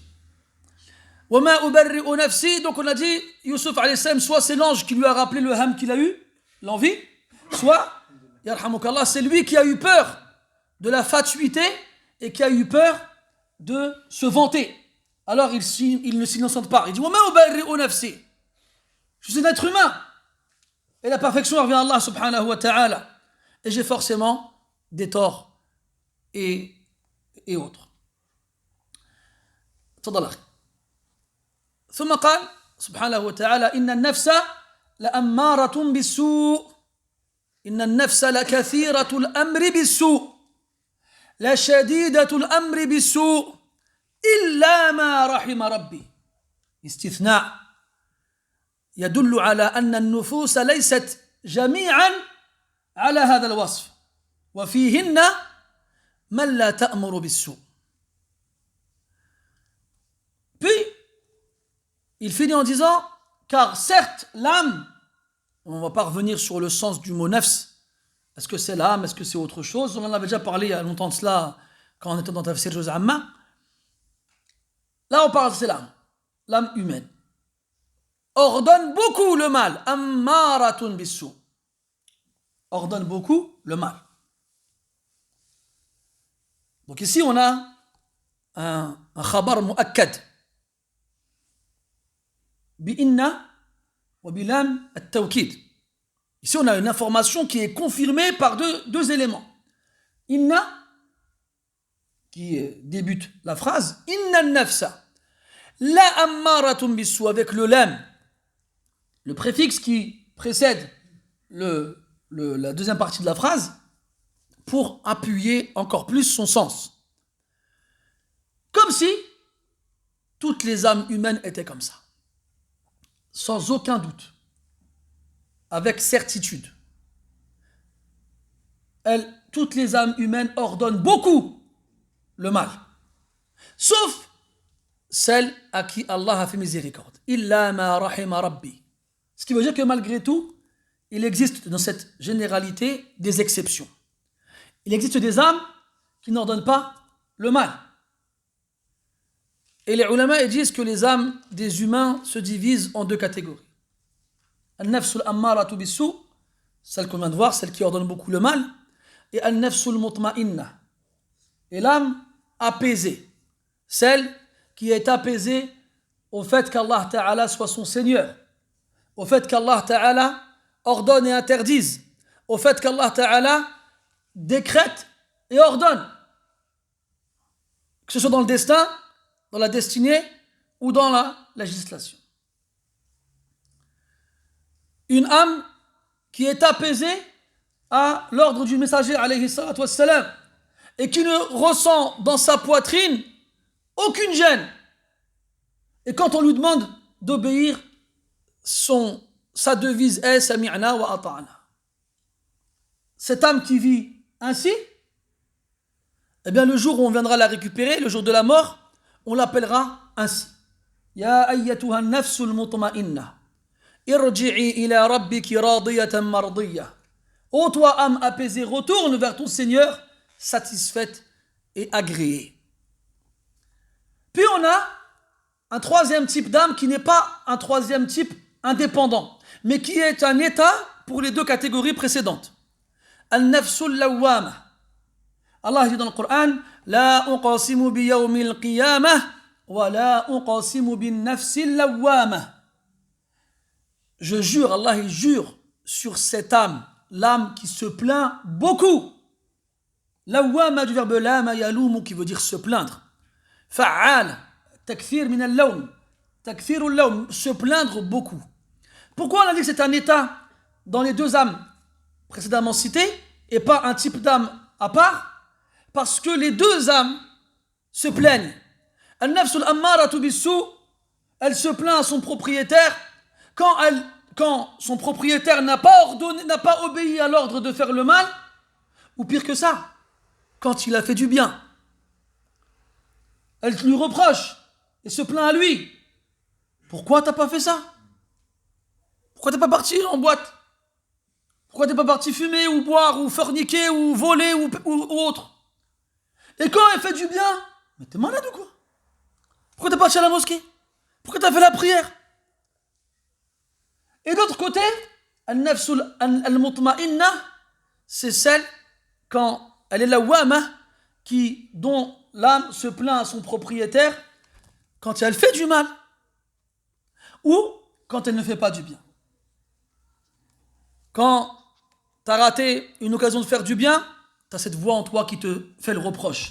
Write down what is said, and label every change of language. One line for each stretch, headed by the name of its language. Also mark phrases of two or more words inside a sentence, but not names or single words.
French: Donc on a dit, Yusuf
Arabic: عليه السلام,
French: soit c'est l'ange qui lui a rappelé le ham qu'il a eu, l'envie, soit yarhamukallah, c'est lui qui a eu peur de la fatuité et qui a eu peur de se vanter. Alors il ne s'innocente pas. Il dit je suis un être humain. Et la perfection revient à Allah
Arabic: سبحانه وتعالى.
French: Et j'ai forcément des torts et autres.
Arabic: تفضل أخي. ثم قال سبحانه وتعالى إن النفس لأمارة بالسوء إن النفس لكثيرة الأمر بالسوء لشديدة الأمر بالسوء إلا ما رحم ربي. استثناء يدل على أن النفوس ليست جميعا على هذا الوصف وفيهن من لا تأمر بالسوء.
French: Puis, il finit en disant, car certes, l'âme, on ne va pas revenir sur le sens du mot nafs, est-ce que c'est l'âme, est-ce que c'est autre chose? On en avait déjà parlé il y a longtemps de cela, quand on était dans Tafsir Juz Amma. Là, on parle, c'est l'âme humaine. Ordonne beaucoup le mal,
Arabic: أمارة بالسوء.
French: Ordonne beaucoup le mal. Donc ici, on a un
Arabic: خبر مؤكد. بإن وبلام التوكيد.
French: Ici, on a une information qui est confirmée par deux éléments. Inna, qui débute la phrase,
Arabic: إن النفس لأمارة بالسوء,
French: avec le lam, le préfixe qui précède la deuxième partie de la phrase, pour appuyer encore plus son sens. Comme si toutes les âmes humaines étaient comme ça. Sans aucun doute. Avec certitude. Toutes les âmes humaines ordonnent beaucoup le mal. Sauf celles à qui Allah a fait miséricorde.
Arabic: إلا ما رحم ربي.
French: Ce qui veut dire que malgré tout, il existe dans cette généralité des exceptions. Il existe des âmes qui n'ordonnent pas le mal. Et les ulama disent que les âmes des humains se divisent en deux catégories.
Arabic: النفس الأمارة بالسوء,
French: celle qu'on vient de voir, celle qui ordonne beaucoup le mal, et
Arabic: النفس المطمئنة,
French: et l'âme apaisée, celle qui est apaisée au fait qu'Allah Ta'ala soit son Seigneur, au fait qu'Allah Ta'ala ordonne et interdise, au fait qu'Allah Ta'ala décrète et ordonne, que ce soit dans le destin, dans la destinée ou dans la législation. Une âme qui est apaisée à l'ordre du messager
Arabic: عليه الصلاة والسلام
French: et qui ne ressent dans sa poitrine aucune gêne. Et quand on lui demande d'obéir, sa devise est
Arabic: سمعنا وأطعنا.
French: Cette âme qui vit ainsi, eh bien le jour où on viendra la récupérer, le jour de la mort, on l'appellera ainsi.
Arabic: يا أيتها النفس المطمئنة. ارجعي إلى ربك راضية مرضية.
French: Ô toi, âme apaisée, retourne vers ton Seigneur, satisfaite et agréée. Puis on a un troisième type d'âme qui n'est pas un troisième type indépendant, mais qui est un état pour les deux catégories précédentes.
Arabic: النفس اللوامة.
French: Allah dit dans le Coran,
Arabic: لا أقسم بيوم القيامة ولا أقسم بالنفس اللوامة.
French: Je jure, Allah il jure sur cette âme, l'âme qui se plaint beaucoup. Lawwama du verbe
Arabic: لام يلوم
French: qui veut dire se plaindre.
Arabic: فعّال، تكفير من اللوم. تكفير اللوم,
French: se plaindre beaucoup. Pourquoi on a dit que c'est un état dans les deux âmes précédemment citées et pas un type d'âme à part? Parce que les deux âmes se plaignent.
Arabic: النفس الأمارة بالسوء,
French: elle se plaint à son propriétaire quand son propriétaire n'a pas obéi à l'ordre de faire le mal, ou pire que ça, quand il a fait du bien. Elle lui reproche et se plaint à lui. Pourquoi t'as pas fait ça? Pourquoi t'es pas parti en boîte? Pourquoi t'es pas parti fumer ou boire ou forniquer ou voler ou autre? Et quand elle fait du bien, mais t'es malade ou quoi? Pourquoi t'es parti à la mosquée? Pourquoi t'as fait la prière? Et d'autre côté,
Arabic: النفس المطمئنة,
French: c'est celle quand elle est la wama dont l'âme se plaint à son propriétaire quand elle fait du mal ou quand elle ne fait pas du bien. Quand tu as raté une occasion de faire du bien, tu as cette voix en toi qui te fait le reproche.